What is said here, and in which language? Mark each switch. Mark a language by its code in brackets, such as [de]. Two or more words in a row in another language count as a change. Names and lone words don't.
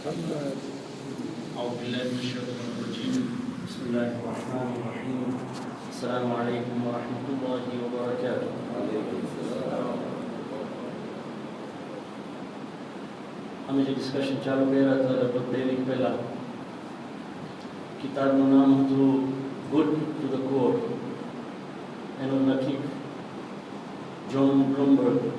[ar] أعوذ بالله من الشيطان الرجيم بسم الله الرحمن الرحيم السلام عليكم ورحمة الله وبركاته. [gu] અમે જે ડિસ્કશન ચાલુ કર્યા હતા લગભગ 2 વીક પહેલા, કિતાબનું નામ હતું ગુડ ટુ ધ કોર. એનું લખીક જ્હોન બ્લુમબર્ગ.